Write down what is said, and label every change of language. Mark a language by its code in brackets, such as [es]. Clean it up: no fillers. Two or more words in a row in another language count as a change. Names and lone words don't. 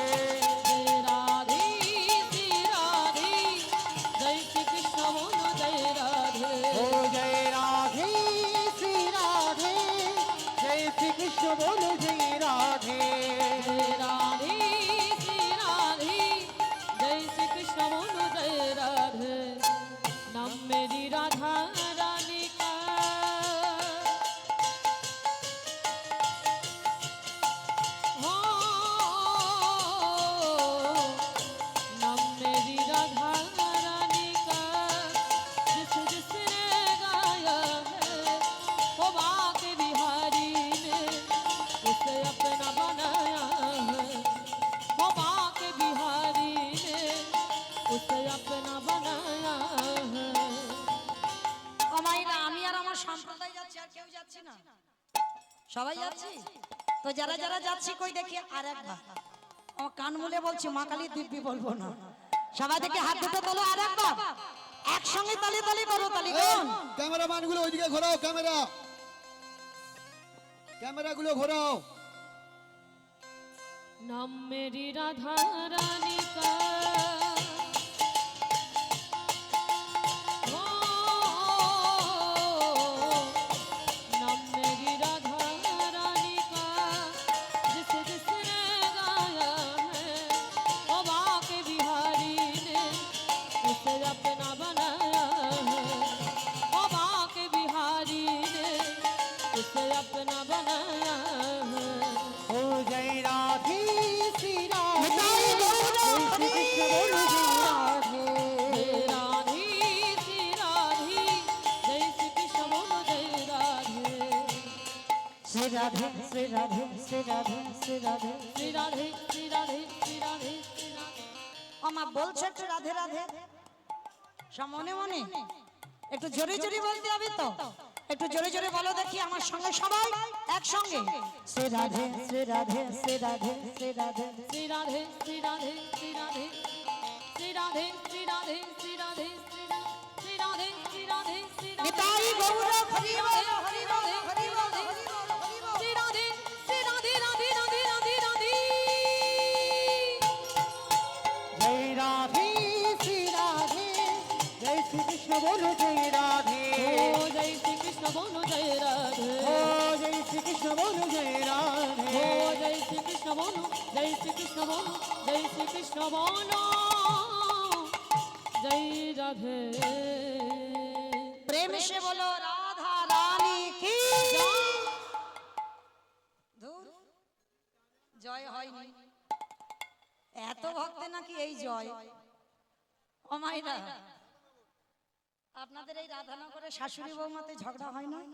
[hi] जय राधे श्री राधे जय श्री कृष्ण बोलो जय राधे ओ जय राधे श्री राधे जय श्री कृष्ण बोलो जय राधे जय राधे श्री राधे जय श्री कृष्ण बोलो जय राधे नाम मेरी राधा रानी का हो नाम मेरी राधा रानी का जिस जिसने गाया है वो बाके बिहारी ने उसे अपना बनाया है वो बाके बिहारी ने उसे अपना बनाया है [bn] অমাইরা, আমি আর আমার সম্প্রদায় যাচ্ছি, আর কেউ যাচ্ছি না, সবাই যাচ্ছি। তো যারা যারা যাচ্ছি কই দেখি আর একবার আমার কান মুলে বলছি, মা কালী দিব্যি বলবো না। সবাই থেকে হাত দুটো তোলো আর একবার একসঙ্গে তালি তালি করো, তালি করুন। ক্যামেরাম্যান গুলো ওইদিকে ঘোরাও, ক্যামেরা গুলো ঘোরাও। [hi] नाम मेरी राधा रानी का ओ, नाम मेरी राधा रानी का जिसे जिसने गाया है ओ बाके बिहारी ने उसे अपना बनाया है ओ बाके बिहारी ने उसे अपना बनाया है ओ जय राधे श्री राधे निताई गौर जय श्री कृष्ण बोलो जय राधे श्री राधे जय श्री कृष्ण बोलो जय राधे श्री राधे श्री राधे श्री राधे श्री राधे। श्री राधे श्री राधे श्री राधे श्री राधे [bn] আমা বলছে একটু রাধে রাধে সব মনে মনে একটু জোরে জোরে বলতে হবে তো, একটু জোরে জোরে বলো দেখি আমার সঙ্গে সবাই একসঙ্গে। শ্রী রাধে শ্রী রাধে শ্রী রাধে শ্রী রাধে। [hi] श्री राधे श्री राधे श्री राधे श्री राधे श्री राधे श्री राधे श्री राधे श्री राधे श्री राधे [bn] নিতাই গৌর হরি বল হরি বল হরি বল হরি বল হরি বল। [hi] श्री राधे श्री राधे राधे राधे राधे राधे जय राधे श्री राधे जय श्री कृष्ण बोलो जय राधे ओ जय श्री कृष्ण बोलो जय राधे ओ जय श्री कृष्ण बोलो जय राधे ओ जय श्री कृष्ण बोलो जय श्री कृष्ण बोलो जय श्री कृष्ण बोलो जय राधे प्रेम से बोलो राधा रानी की [bn] ধুর, জয় হয়নি এত ভক্তে নাকি এই জয়। ও মাইরা আপনাদের এই রাধানগরে শাশুড়ি বৌমাতে ঝগড়া হয় না?